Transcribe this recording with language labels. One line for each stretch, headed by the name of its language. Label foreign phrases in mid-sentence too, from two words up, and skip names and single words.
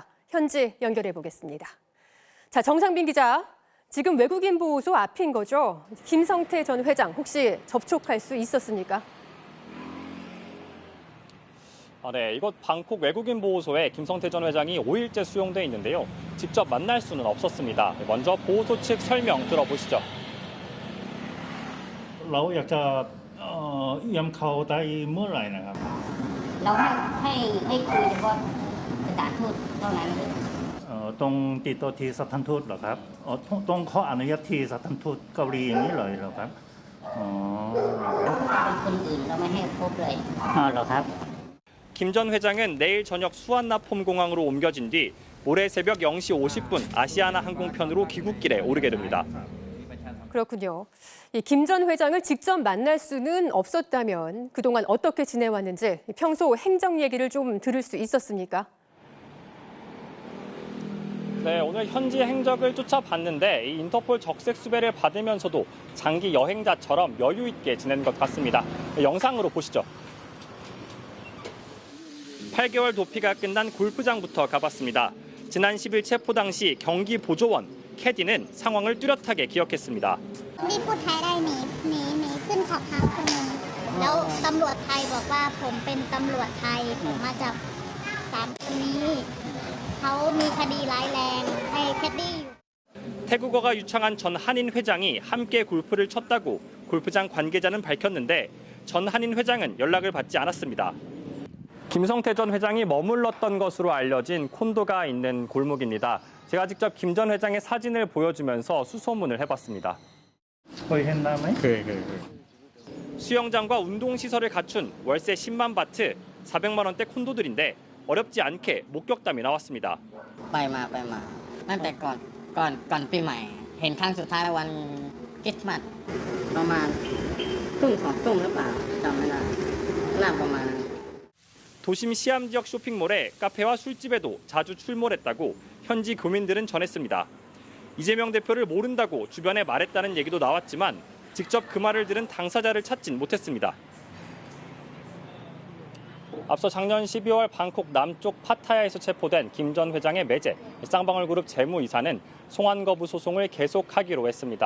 Korean: 현지 연결해 보겠습니다. 자, 정상빈 기자, 지금 외국인 보호소 앞인 거죠? 김성태 전 회장 혹시 접촉할 수 있었습니까? 네, 이곳 방콕 외국인 보호소에 김성태 전 회장이 5일째 수용돼 있는데요. 직접 만날 수는 없었습니다. 먼저 보호소 측 설명 들어보시죠.
Thai: เราอยากจะเยี่ยมเขาได้เมื่อไหร่นะครับเราให้คุยเฉพาะสถานทูตเท่านั้นต้องติดต่อที่สถานทูตเหรอครับต้องขออนุญาตที่สถานทูตเกาหลีอย่างนี้เลยเหรอครับคนอื่นเราไม่ให้พบเลยเหรอครับ
Korean: 김 전 회장은 내일 저녁 수완나폼공항으로 옮겨진 뒤 모레 새벽 0시 50분 아시아나 항공편으로 귀국길에 오르게 됩니다. 그렇군요. 김 전 회장을 직접 만날 수는 없었다면 그동안 어떻게 지내왔는지 평소 행적 얘기를 좀 들을 수 있었습니까? 네, 오늘 현지 행적을 쫓아봤는데 이 인터폴 적색 수배를 받으면서도 장기 여행자처럼 여유 있게 지낸 것 같습니다. 영상으로 보시죠. 8개월 도피가 끝난 골프장부터 가봤습니다. 지난 10일 체포 당시 경기 보조원 캐디는 상황을 뚜렷하게 기억했습니다.
Thai: นี่พูดไทยได้หนีขึ้นสอบถามคนหนึ่งแล้วตำรวจไทยบอกว่าผมเป็นตำรวจไทยผมมาจับ3คนนี้เขามีคดีร้ายแรงให้แคดดี้
Korean: 태국어가 유창한 전 한인 회장이 함께 골프를 쳤다고 골프장 관계자는 밝혔는데 전 한인 회장은 연락을 받지 않았습니다. 김성태 전 회장이 머물렀던 것으로 알려진 콘도가 있는 골목입니다. 제가 직접 김 전 회장의 사진을 보여주면서 수소문을 해봤습니다. 수영장과 운동시설을 갖춘 월세 10만 바트, 400만 원대 콘도들인데 어렵지 않게 목격담이 나왔습니다.
Thai: ไปมาตั้งแต่ก่อนปีใหม่เห็นครั้งสุดท้ายวันคริสต์มาสประมาณทุ่ม2 ทุ่มหรือเปล่าจำไม่ได้น่าประมาณ
Korean: 도심 시암 지역 쇼핑몰에 카페와 술집에도 자주 출몰했다고 현지 교민들은 전했습니다. 이재명 대표를 모른다고 주변에 말했다는 얘기도 나왔지만 직접 그 말을 들은 당사자를 찾진 못했습니다. 앞서 작년 12월 방콕 남쪽 파타야에서 체포된 김 전 회장의 매제, 쌍방울그룹 재무이사는 송환 거부 소송을 계속하기로 했습니다.